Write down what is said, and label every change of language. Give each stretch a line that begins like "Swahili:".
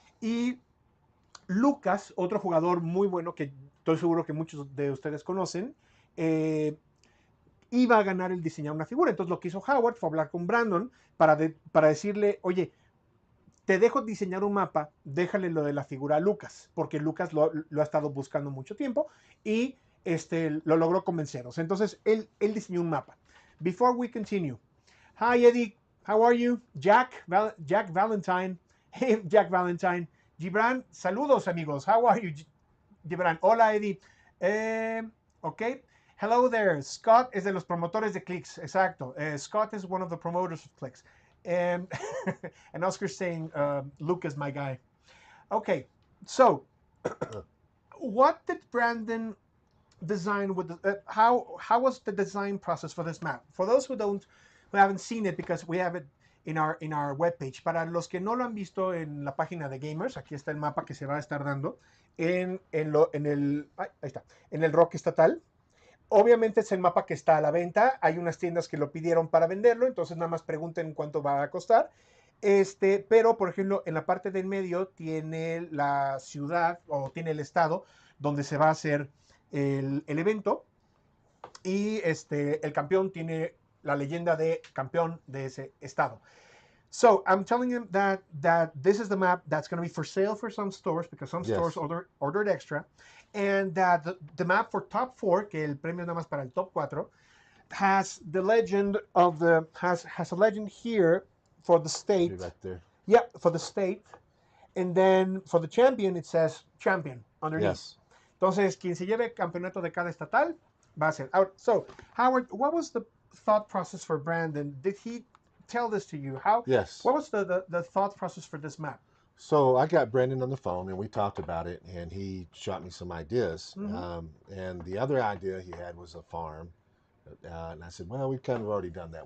Spanish: Y Lucas, otro jugador muy bueno que estoy seguro que muchos de ustedes conocen, iba a ganar el diseñar una figura. Entonces lo que hizo Howard fue hablar con Brandon para decirle, oye, te dejo diseñar un mapa, déjale lo de la figura a Lucas, porque Lucas lo ha estado buscando mucho tiempo y lo logró convenceros. Entonces él diseñó un mapa.
English: Before we continue, hi Eddie, how are you? Jack Valentine, hey Jack Valentine, Gibran,
Spanish: saludos amigos,
English: how are you?
Spanish: Gibran, hola Eddie, ok.
English: Hello there,
Spanish: Scott es de los promotores de Clicks, exacto.
English: Scott is one of the promoters of Clicks. And, and Oscar's saying, Luke is my guy. Okay, so what did Brandon design with how was the design process for this map? For those who haven't seen it, because we have it in our webpage.
Spanish: Para los que no lo han visto en la página de Gamers, aquí está el mapa que se va a estar dando en el Rock Estatal. Obviamente es el mapa que está a la venta. Hay unas tiendas que lo pidieron para venderlo, entonces nada más pregunten cuánto va a costar. Pero, por ejemplo, en la parte del medio tiene la ciudad o tiene el estado donde se va a hacer el evento. Y el campeón tiene la leyenda de campeón de ese estado.
English: So I'm telling him that this is the map that's going to be for sale for some stores because some stores ordered extra. And that the map for top 4,
Spanish: que el premio nada más para el top 4,
English: has the legend of has a legend here for the state. Right there. Yeah, for the state. And then for the champion, it says champion underneath. Yes.
Spanish: Entonces, quien se lleve campeonato de cada estatal va a ser out.
English: So, Howard, what was the thought process for Brandon? Did he tell this to you? Yes. What was the thought process for this map? So I got Brendan on the phone and we talked about it, and he shot me some ideas. Mm-hmm. And the other idea he had was a farm. And I said, well, we've kind of already done that.